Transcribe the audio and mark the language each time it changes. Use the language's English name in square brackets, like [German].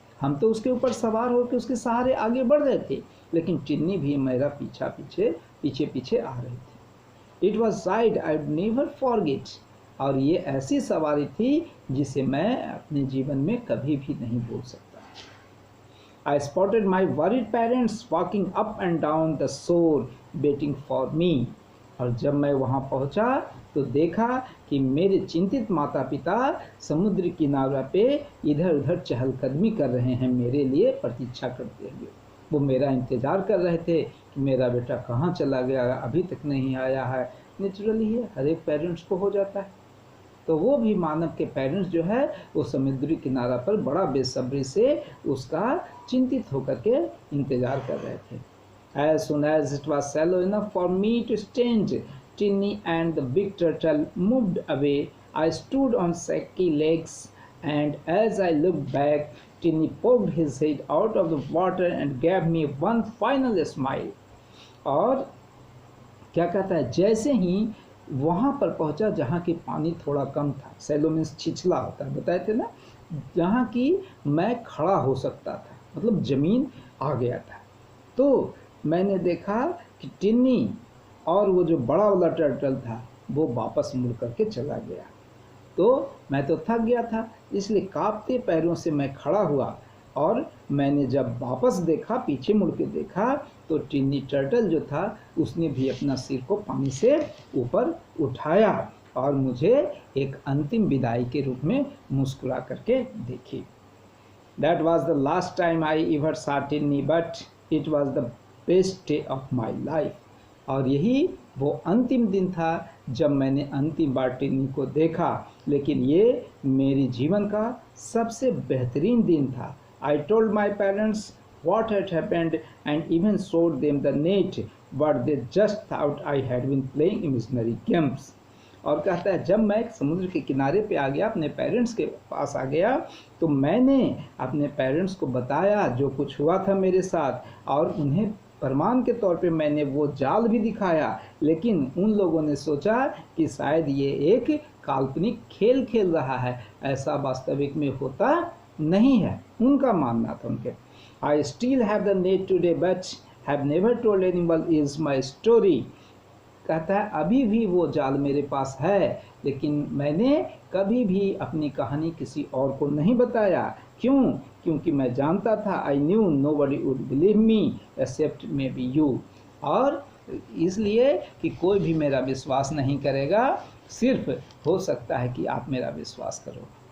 [Hindi] हम तो उसके ऊपर सवार होकर उसके सहारे आगे बढ़ रहे थे, लेकिन टिन्नी भी मेरा पीछे पीछे आ रही थी। [English] It was ride I would never forget. [Hindi] और ये ऐसी सवारी थी जिसे मैं अपने जीवन में कभी भी नहीं भूल सकता। [English] I spotted my worried parents walking up and down the shore waiting for me। [Hindi] और जब मैं वहाँ पहुँचा तो देखा कि मेरे चिंतित माता पिता समुद्र किनारे पे इधर उधर चहलकदमी कर रहे हैं, मेरे लिए प्रतीक्षा करते हुए। वो मेरा इंतज़ार कर रहे थे कि मेरा बेटा कहाँ चला गया, अभी तक नहीं आया है। नेचुरली है, हर एक पेरेंट्स को हो जाता है। तो वो भी मानव के पेरेंट्स जो है वो समुद्री किनारा पर बड़ा बेसब्री से उसका चिंतित होकर के इंतज़ार कर रहे थे। [English] As soon as it was shallow enough for me to stand, Tinny and the big turtle moved away. I stood on shaky legs, and as I looked back, Tinny poked his head out of the water and gave me one final smile। [Hindi] और क्या कहता है, जैसे ही वहाँ पर पहुँचा जहाँ की पानी थोड़ा कम था, सैलो मीन्स छिछला होता है, बताए थे ना, जहाँ की मैं खड़ा हो सकता था, मतलब ज़मीन आ गया था। तो मैंने देखा कि टिन्नी और वो जो बड़ा वाला टर्टल था वो वापस मुड़ करके चला गया। तो मैं तो थक गया था, इसलिए कांपते पैरों से मैं खड़ा हुआ और मैंने जब वापस देखा, पीछे मुड़ के देखा, तो टिन्नी टर्टल जो था उसने भी अपना सिर को पानी से ऊपर उठाया और मुझे एक अंतिम विदाई के रूप में मुस्कुरा करके देखी। [English] That was the last time I ever saw Tinny, but it was the best day of my life। [Hindi] और यही वो अंतिम दिन था जब मैंने अंतिम बार टिन्नी को देखा, लेकिन ये मेरे जीवन का सबसे बेहतरीन दिन था। [English] I told my parents what had happened and even showed them the net, but they just thought I had been playing imaginary games। [Hindi] और कहता है, जब मैं समुद्र के किनारे पे आ गया, अपने पेरेंट्स के पास आ गया, तो मैंने अपने पेरेंट्स को बताया जो कुछ हुआ था मेरे साथ, और उन्हें प्रमाण के तौर पे मैंने वो जाल भी दिखाया। लेकिन उन लोगों ने सोचा कि शायद ये एक काल्पनिक खेल खेल रहा है, ऐसा वास्तविक में होता नहीं है, उनका मानना था उनके। [English] I still have the net today but have never told anyone is my story। [Hindi] कहता है, अभी भी वो जाल मेरे पास है, लेकिन मैंने कभी भी अपनी कहानी किसी और को नहीं बताया। क्यों? क्योंकि मैं जानता था, [English] I knew nobody would believe me except maybe you। [Hindi] और इसलिए कि कोई भी मेरा विश्वास नहीं करेगा, सिर्फ हो सकता है कि आप मेरा विश्वास करो।